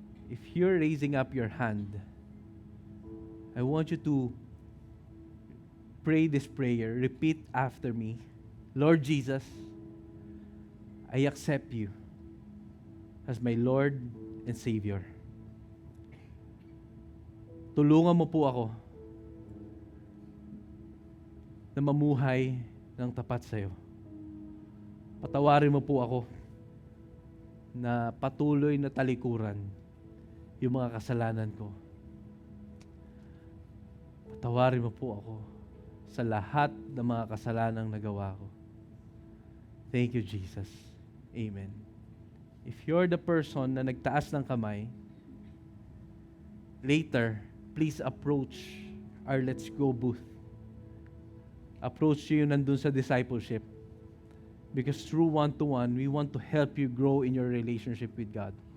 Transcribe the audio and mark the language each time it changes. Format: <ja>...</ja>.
<en>If you're raising up your hand, I want you to pray this prayer. Repeat after me. Lord Jesus, I accept you as my Lord and Savior.</en> <tl>Tulungan mo po ako na mamuhay ng tapat sa iyo. Patawarin mo po ako na patuloy na talikuran yung mga kasalanan ko. Patawarin mo po ako sa lahat ng mga kasalanang nagawa ko.</tl> <en>Thank you, Jesus. Amen. If you're the person</en> <tl>na nagtaas ng kamay,</tl> <en>later, please approach our Let's Go booth. Approach you</en> <tl>nandun sa</tl> <en>discipleship. Because through one-to-one, we want to help you grow in your relationship with God.</en>